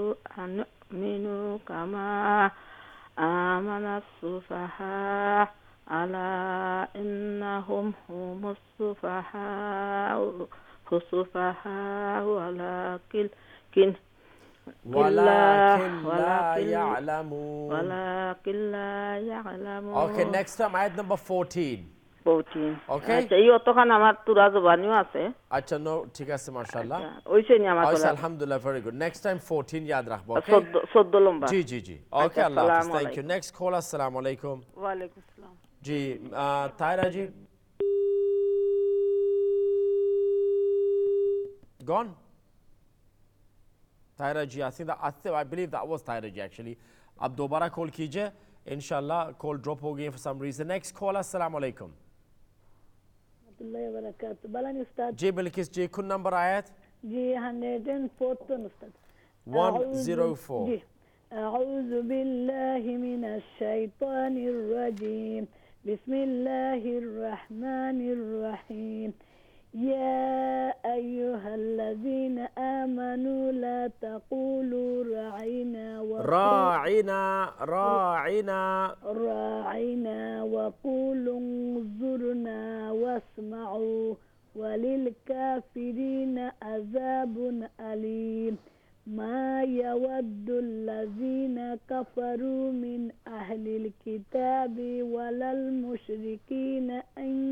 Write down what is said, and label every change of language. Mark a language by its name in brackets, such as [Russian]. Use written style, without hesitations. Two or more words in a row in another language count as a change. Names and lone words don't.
[Arabic] أنؤمن كما آمن السفهاء ألا إنهم هم السفهاء ولكن لا يعلمون. [English] Okay, next time ayat number 14. 14. Okay. [Sylheti] আচ্ছা এই অতখান আমার তুরা জবানিও আছে। আচ্ছা নো ঠিক আছে মাশাআল্লাহ। ওইছে নি আমার আচ্ছা বলা। [English] আলহামদুলিল্লাহ very good. Next time 14 [Sylheti] ইয়াদ রাখবো [English] okay? [Sylheti] 14 লম্বা। [Hindi] जी जी जी. [English] Okay Allah Hafiz. Thank you. Next call [Arabic] السلام عليكم. وعليكم سلام. [Hindi] जी तायरा जी [English] gone? Tyra ji, I believe that was Tyra ji actually. [Hindi] अब दोबारा कॉल कीजिए इंशाल्लाह कॉल ड्रॉप हो गई [English] for some reason. Next call [Arabic] السلام عليكم. [Hindi] जी बिल्किस जी कौन नंबर आयत? जी 104 उस्ताद 104 [Arabic] जी أعوذ بالله من الشيطان الرجيم بسم الله الرحمن الرحيم يا أيها الذين آمنوا لا تقولوا راعنا وقولوا انظرنا واسمعوا وللكافرين عذاب أليم ما يود الذين كفروا من أهل الكتاب ولا المشركين أن